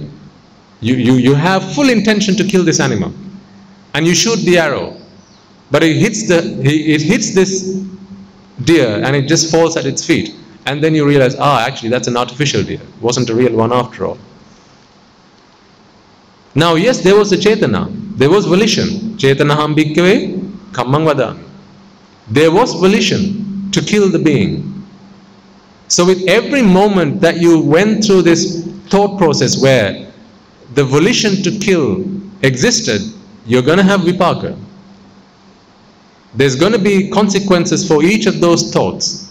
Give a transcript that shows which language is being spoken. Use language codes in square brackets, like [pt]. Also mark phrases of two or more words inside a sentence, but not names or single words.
[en] You have full intention to kill this animal, and you shoot the arrow, but it hits this deer and it just falls at its feet, and then you realize, actually that's an artificial deer. It wasn't a real one after all. Now, yes, there was a chetana, there was volition. [pi] Chetanaham bhikkhave kammang vadami. [en] There was volition to kill the being. So with every moment that you went through this thought process where the volition to kill existed, you're going to have vipaka. There's going to be consequences for each of those thoughts.